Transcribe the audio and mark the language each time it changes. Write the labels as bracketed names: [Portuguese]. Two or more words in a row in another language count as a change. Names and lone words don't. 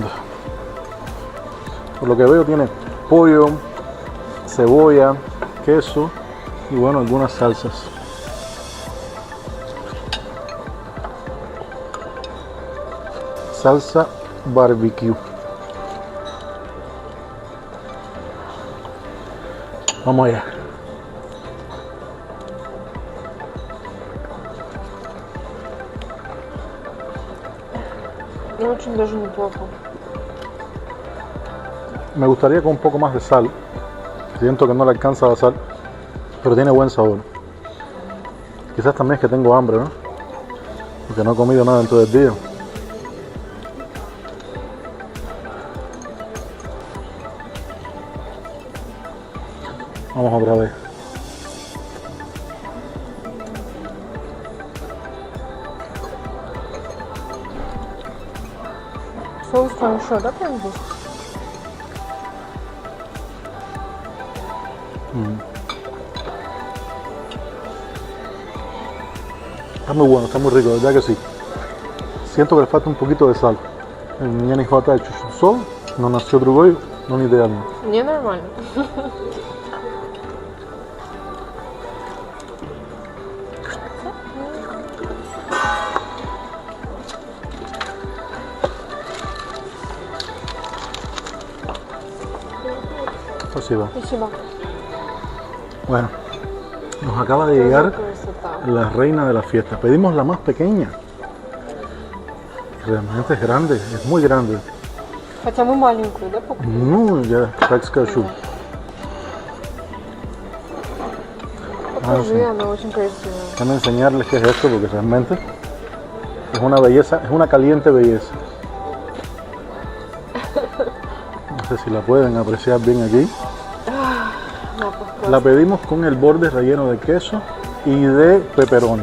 [Spanish] Por lo que veo tiene pollo, cebolla, queso y bueno, algunas salsas. Salsa barbecue. Vamos allá. [Russian] Очень даже неплохо. [Spanish] Me gustaría con un poco más de sal. Siento que no le alcanza la sal, pero tiene buen sabor. Quizás también es que tengo hambre, ¿no? Porque no he comido nada en todo el día. Vamos otra vez. [Russian] Соус хорошо, да, прям здесь? [Spanish] Está muy bueno, está muy rico, de verdad que sí. Siento que le falta un poquito de sal. [Russian] Мне не хватает чуть-чуть соли, но на все другое, но не идеально. Мне нормально. Спасибо. Спасибо. [Spanish] Bueno, nos acaba de llegar [Russian] Красота. [Spanish] la reina de la fiesta. Pedimos la más pequeña. Realmente es grande, es muy grande. [Russian] Хотя мы маленькую, да, покупали? Ну, я так скажу. Покажи, она очень красивая. [Spanish] Déjame enseñarles qué es esto porque realmente es una belleza, es una caliente belleza. No sé si la pueden apreciar bien aquí. [Russian] На, pues, [Spanish] La pedimos con el borde relleno de queso y de pepperoni.